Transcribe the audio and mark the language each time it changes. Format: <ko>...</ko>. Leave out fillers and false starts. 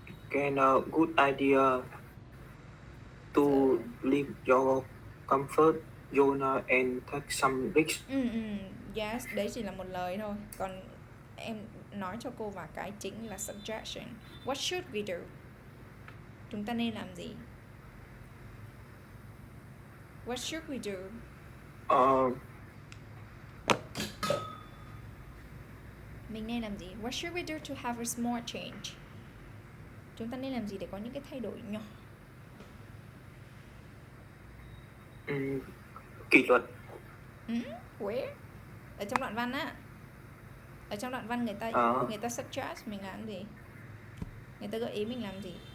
<en>Can a good idea to leave your comfort zone and take some risks.</en> <vi>Yes, đấy chỉ là một lời thôi. Còn em nói cho cô và cái chính là suggestion.</vi> <en>What should we do?</en> <vi>Chúng ta nên làm gì?</vi> <en>What should we do?</en> <vi>Mình nên làm gì?</vi> <en>What should we do to have a small change?</en> <vi>Chúng ta nên làm gì để có những cái thay đổi nhỏ? Kỷ luật. Where? Ở trong đoạn văn á. Ở trong đoạn văn người ta suggest mình làm gì? Người ta gợi ý mình làm gì?</vi>